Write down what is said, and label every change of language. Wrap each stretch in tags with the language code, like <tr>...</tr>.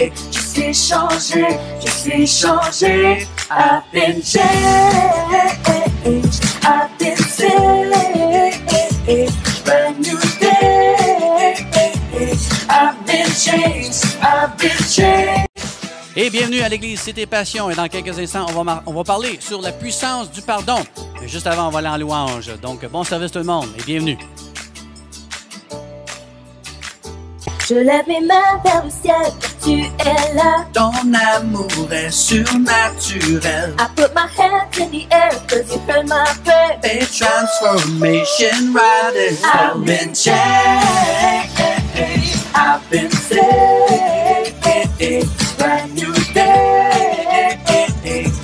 <fr>Je suis changé,</fr> <en>I've been changed, I've been saved, brand new day. I've been changed, I've been changed.</en> <fr>Et bienvenue à l'église Cité Passion. Et dans quelques instants, on va parler sur la puissance du pardon. Mais juste avant, on va aller en louange. Donc, bon service tout le monde et bienvenue. Je lève mes mains vers le ciel, tu es là. Ton amour est surnaturel.</fr> <en>I put my hands in the air, cause you heard my prayer.</en> <fr>A transformation radical.</fr> <en>I've been changed, I've been saved, brand new day.</en>